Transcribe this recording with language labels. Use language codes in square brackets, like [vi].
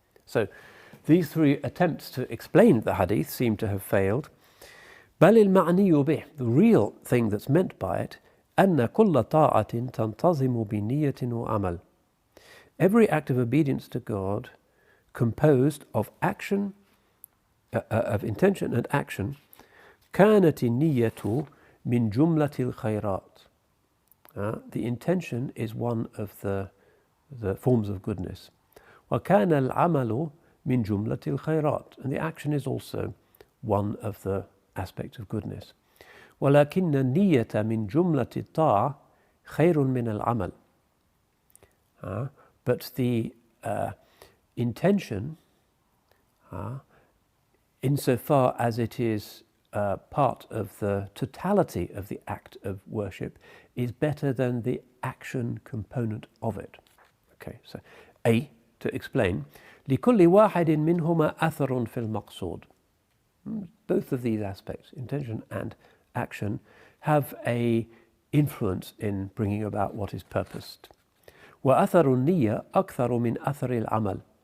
[en] So these three attempts to explain the hadith seem to have failed. [ar] بل المعني به, [en] the real thing that's meant by it, [ar] أن كل طاعة تنتظم بنية وعمل, [en] every act of obedience to God composed of action, of intention and action, [ar] كانت النية من جملة الخيرات. [en] The intention is one of the forms of goodness. [ar] وكان العمل من جملة الخيرات, [en] and the action is also one of the aspects of goodness. [ar] ولكن النية من جملة الطاعة خير من العمل. [en] But the intention, insofar as it is part of the totality of the act of worship, is better than the action component of it. Okay, so A, to explain, [ar] لكل واحد منهما أثر في المقصود. [en] Both of these aspects, intention and action, have a influence in bringing about what is purposed. [ar] وأثر النية أكثر من أثر العمل.